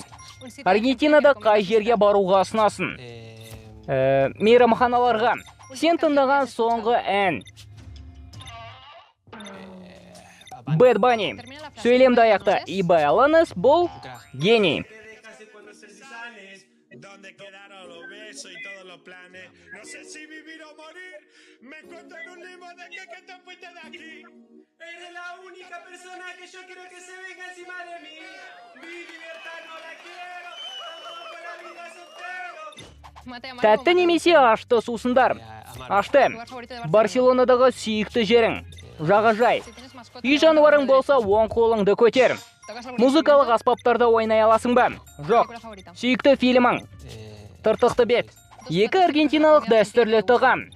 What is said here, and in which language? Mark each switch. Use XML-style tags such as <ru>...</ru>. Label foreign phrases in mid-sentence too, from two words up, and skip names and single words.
<kk>Аргентинада қай жерге баруға ұсынасың? Мейрамханаларға. Сен тыңдаған соңғы ән? Bad Bunny. Сөйлемді аяқта Ибай Аланес бұл гений.</kk> <es>Me encuentro en un limbo de que te fuiste de aquí. Eres la única persona que yo quiero que se venga encima de mí. Mi libertad no la quiero. Todo por la vida soltero.</es> <kk>Тәтті немесе ашты сусындар? Ашты. Барселонадағы сүйікті жерің? Жағажай. Үй жануарың болса, оң қолыңды көтер. Музыкалық аспаптарда ойнай аласың ба? Жоқ. Сүйікті фильмің? Тыртықты бет. 2 аргентиналық дәстүрлі тағам.</kk>